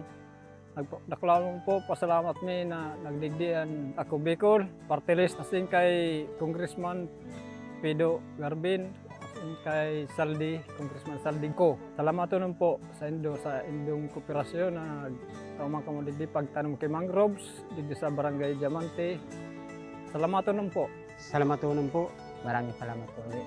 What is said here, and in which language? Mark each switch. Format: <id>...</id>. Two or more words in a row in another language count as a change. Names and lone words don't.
<bik>Naklaman po, pasalamat mi na nagdigdian ako Bicol, party list asin kay Congressman Pido Garbin, asin kay Saldi, Congressman Saldi ko. Salamat nun po sa indong kooperasyon na taumang kamudigdi pagtanong kay mangroves, digdi sa Barangay Diamante. Salamat nun po. Salamat po.</bik> <tl>Maraming salamat po ulit.</tl>